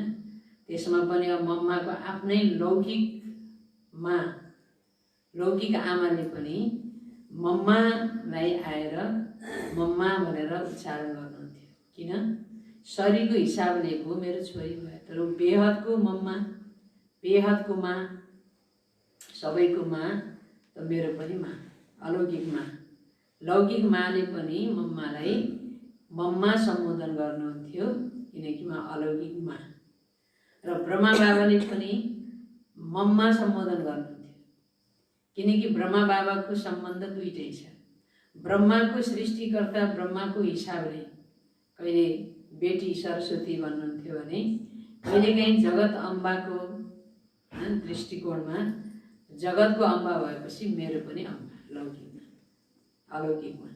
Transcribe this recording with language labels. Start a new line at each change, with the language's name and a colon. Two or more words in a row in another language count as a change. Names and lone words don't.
Nepali: त्यसमा पनि अब मम्माको आफ्नै लौकिक आमाले पनि मम्मालाई आएर मम्मा भनेर उच्चारण गर्नुहुन्थ्यो। किन? शरीरको हिसाबले को मेरो छोरी भयो, तर बेहदको मम्मा, बेहदको माँ, सबैको माँ त मेरो पनि माँ, अलौकिक माँ। लौकिक माँले पनि मम्मालाई मम्मा सम्बोधन गर्नुहुन्थ्यो, किनकि म अलौकिक माँ। र ब्रह्मा बाबाले पनि मम्मा सम्बोधन गर्नुहुन्थ्यो, किनकि ब्रह्मा बाबाको सम्बन्ध दुईटै छ। ब्रह्माको सृष्टिकर्ता ब्रह्माको हिसाबले कहिले बेटी सरस्वती भन्नुहुन्थ्यो भने कहिलेकाहीँ जगत अम्बाको दृष्टिकोणमा जगतको अम्बा भएपछि मेरो पनि अम्बा, लौकिकमा, अलौकिकमा।